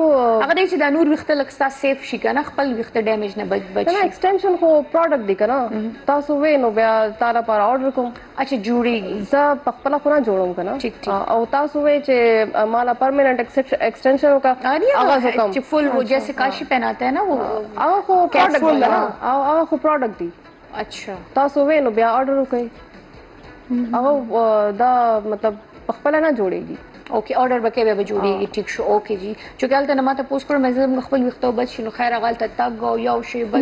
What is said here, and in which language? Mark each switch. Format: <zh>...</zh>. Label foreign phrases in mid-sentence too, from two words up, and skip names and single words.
<ps>هغه دی چې دا نور ویښته لږ ستا سیف شي که نه خپل ویښته ډیمیج نه بچ نه شي ایکسټینشن خو پروډکټ دی که نه تاسو وې نو بیا تا لپاره آرډر کوم اچھا جوړېږي زه په خپله خو نه جوړوم که</ps> <ur>ٹھیک ٹھیک.</ur> <ps>نه او تاسو وې چې مالا</ps> <en>permanent extension</en> <ps>وکړه هغه زه کوم</ps> <ur>چې فل وہ جیسے کاشی پہناتا ہے نا وہ</ur> <ps>هغه خو پروډکټ دی نه هغه خو پروډکټ دی</ps> <ur>اچھا</ur> <ps>تاسو وې نو بیا آرډر وکړئ هغه دا مطلب په خپله نه جوړېږي اوکې آرډر به کوې بیا به جوړېږي ټیک شو اوکې جی چونکې هلته نه ماته پوسټ کړو مې زه زموږ خپل ویښته بد شي نو خیر هغه هلته تګ او یو شی بل</ps>